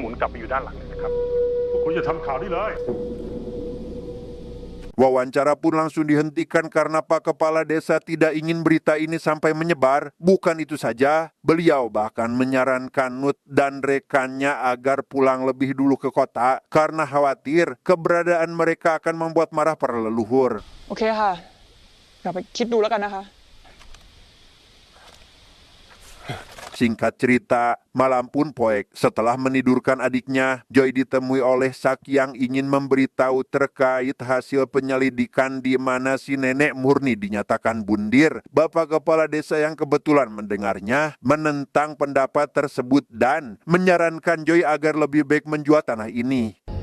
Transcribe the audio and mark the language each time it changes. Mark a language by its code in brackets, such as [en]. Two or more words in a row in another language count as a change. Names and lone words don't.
[id] Wawancara pun langsung dihentikan karena Pak Kepala Desa tidak ingin berita ini sampai menyebar. Bukan itu saja, beliau bahkan menyarankan Nut dan rekannya agar pulang lebih dulu ke kota karena khawatir keberadaan mereka akan membuat marah para leluhur. Oke, [th] ha. กลับไปคิดดูแล้วกันนะคะ [id] Singkat cerita, malam pun poek. Setelah menidurkan adiknya, Joy ditemui oleh Sak yang ingin memberitahu terkait hasil penyelidikan di mana si nenek murni dinyatakan bundir. Bapak Kepala Desa yang kebetulan mendengarnya menentang pendapat tersebut dan menyarankan Joy agar lebih baik menjual tanah ini.